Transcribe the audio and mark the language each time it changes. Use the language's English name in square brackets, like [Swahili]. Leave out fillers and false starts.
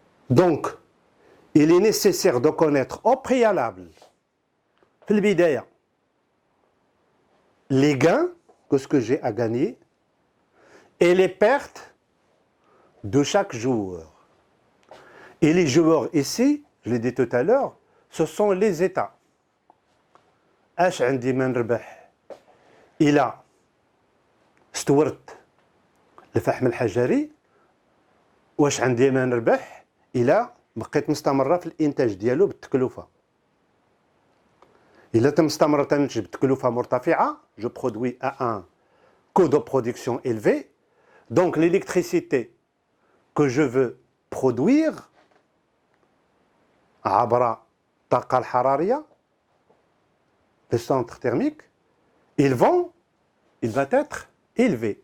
[French] Donc, il est nécessaire de connaître au préalable, les gains, que ce que j'ai à gagner, et les pertes de chaque joueur. Et les joueurs ici, je l'ai dit tout à l'heure, ce sont les États. [Arabic] اش عندي ما نربح الى استورت الفحم الحجري واش عندي ما نربح الى بقيت مستمره في الانتاج ديالو بالتكلفه. إلا تم استمر تنتج بتكلفة مرتفعة, [French] je produis à un coût de production élevé. Donc l'électricité que je veux produire [Arabic] عبر الطاقة الحرارية, [French] le centre thermique, il va être élevé.